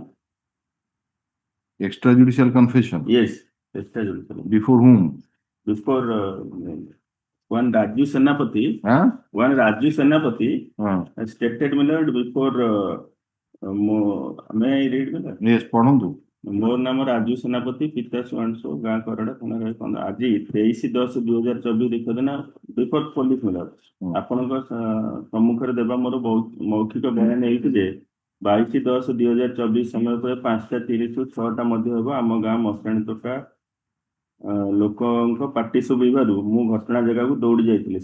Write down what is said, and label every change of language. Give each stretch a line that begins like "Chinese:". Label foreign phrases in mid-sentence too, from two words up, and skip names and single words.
English: Extrajudicial confession. yes, extrajudicial. Before whom? Before one Raju Senapati, Huh? stated, my lord, before, may I read, my lord? Yes,
Odia: ପଢନ୍ତୁ। ମୋର ନାମ ରାଜୁ ସେନାପତି, ପିତା ସୁଆଂଶୁ, ଗାଁ କରଡ଼ା, ଥାନା ରାୟକନ୍ଦ। ଆଜି 23/10/2024 ତାରିଖ ଦିନ
English: before police
Odia: ମିଳର ଆପଣଙ୍କ ସମ୍ମୁଖରେ ଦେବା ମୋର ମୌଖିକ ବୟାନ ଏଇଠି ଯେ 22/10/2024 ସମୟ ପରେ 5:30ରୁ 6ଟା ମଧ୍ୟ ହେବ ଆମ ଗାଁ ମଶାଣି ତୋଟା ଲୋକଙ୍କ ପାଟି ଶୁଭିବାରୁ ମୁଁ ଘଟଣା ଜାଗାକୁ ଦୌଡ଼ି ଯାଇଥିଲି।